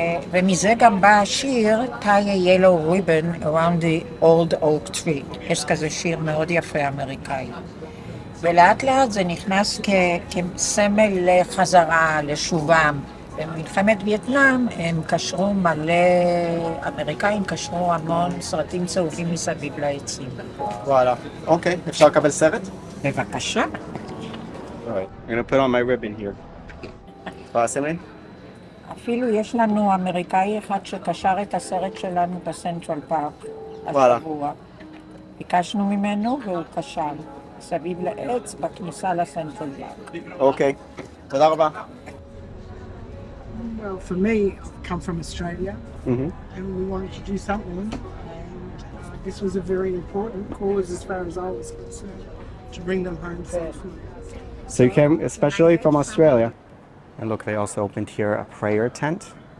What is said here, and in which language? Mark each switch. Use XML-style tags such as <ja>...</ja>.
<he>ומזה גם בא השיר</he> <en>tie a yellow ribbon around the old oak tree.</en> <he>יש כזה שיר מאוד יפה אמריקאי. ולאט לאט זה נכנס כסמל לחזרה, לשובם, במלחמת וייטנאם הם קשרו מלא, אמריקאים קשרו המון סרטים צהובים מסביב לעצים. וואלה. אוקיי, אפשר לקבל סרט? בבקשה.</he> <en>Alright. I'm gonna put on my ribbon here.</en> <he>יכולה לשים לי? אפילו יש לנו אמריקאי אחד שקשר את הסרט שלנו בסנטרל פארק וואלה. השבוע. ביקשנו ממנו והוא קשר סביב לעץ בכניסה לסנטרל פארק. אוקיי. תודה רבה.</he> <en>Well, for me, I come from Australia, and we wanted to do something. And this was a very important cause, as far as I was concerned, to bring them home safely. So you came especially from Australia? And look, they also opened here a prayer tent.</en>